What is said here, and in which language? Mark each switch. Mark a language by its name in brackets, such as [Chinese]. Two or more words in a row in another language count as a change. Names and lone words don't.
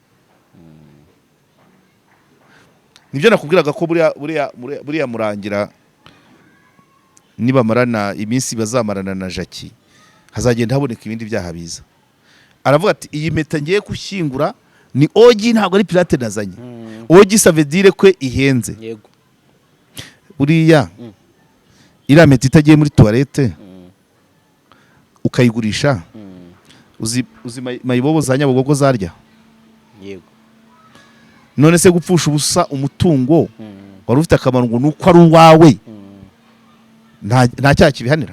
[Kinyarwanda] Nibyo nakubwiraga ko buriya murangira nibamarana iminsi bazamarana na Jackie hazagenda haboneka ibindi byaha biza. Aravuga ati iyi mpeta ngiye gushyingura ni ogi, ntabwo ari pirate nazanye. Ogi [French] ça veut dire [Kinyarwanda] ko ihenze. Yego. Buriya iriya mpeta itagiye muri toilette ukayigurisha uzi mayibobo za Nyabugogo zarya. Yego. None se gupfusha ubusa umutungo wari ufite akamaro ngo nuko ari uwawe nta cyaha kibihanira.